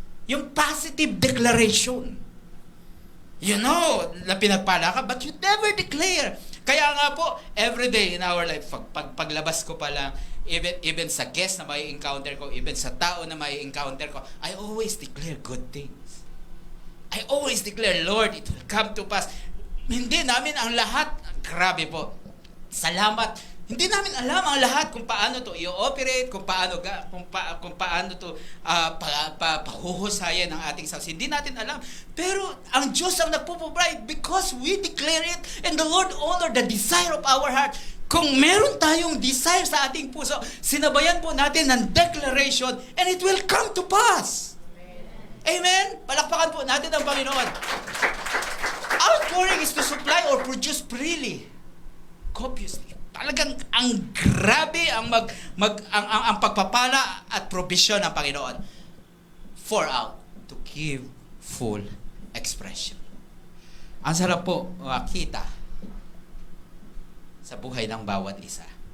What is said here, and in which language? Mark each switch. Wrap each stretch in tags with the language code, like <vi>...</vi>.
<en>Yung positive declaration. You know,</en> <tl>na pinagpala ka,</tl> <en>but you never declare.</en> <tl>Kaya nga po,</tl> <en>every day in our life,</en> <tl>paglabas ko pa lang,</tl> <en>even sa guest na may encounter ko, even sa tao na may encounter ko, I always declare good things. I always declare, Lord, it will come to pass.</en> <tl>Hindi namin ang lahat, grabe po, salamat. Hindi namin alam ang lahat kung paano to i-operate, kung paano to pahuhusayan ng ating sauce. Hindi natin alam. Pero ang Diyos ang nagpo-provide</tl> <en>because we declare it and the Lord honor the desire of our heart.</en> <tl>Kung meron tayong desire sa ating puso, sinabayan po natin ng declaration</tl> <en>and it will come to pass.</en> <tl>Amen? Palakpakan po natin ang Panginoon.</tl> <en>Outpouring is to supply or produce freely, copiously.</en> <tl>Talagang ang grabe ang ang pagpapala at provision ng Panginoon.</tl> <en>For out to give full expression.</en> <tl>Ang sarap po makita sa buhay ng bawat isa.</tl>